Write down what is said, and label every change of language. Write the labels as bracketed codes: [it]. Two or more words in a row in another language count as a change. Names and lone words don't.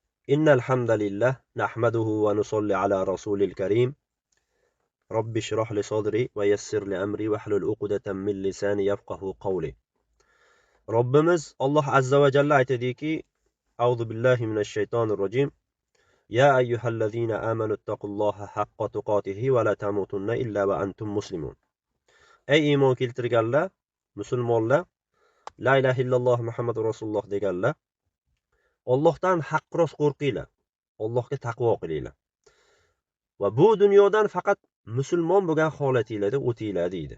[ar] إن الحمد لله نحمده ونصلي على رسول الكريم رب اشرح لي صدري ويسر لي أمري واحلل عقدة من لساني يفقه قولي. [uz] ربimiz Alloh [ar] عز وجل [uz] aytadiki: [ar] أعوذ بالله من الشيطان الرجيم. يا أيها الذين آمنوا اتقوا الله حق تقاته ولا تموتن إلا وأنتم مسلمون. [uz] Ey iymon keltirganlar, musulmonlar, [ar] لا إله إلا الله محمد رسول الله [uz] deganlar, Allohdan haqqros qo'rqinglar. Allohga taqvo qilinglar. Va bu dunyodan faqat musulmon bo'lgan holatinglarda o'tinglar deydi.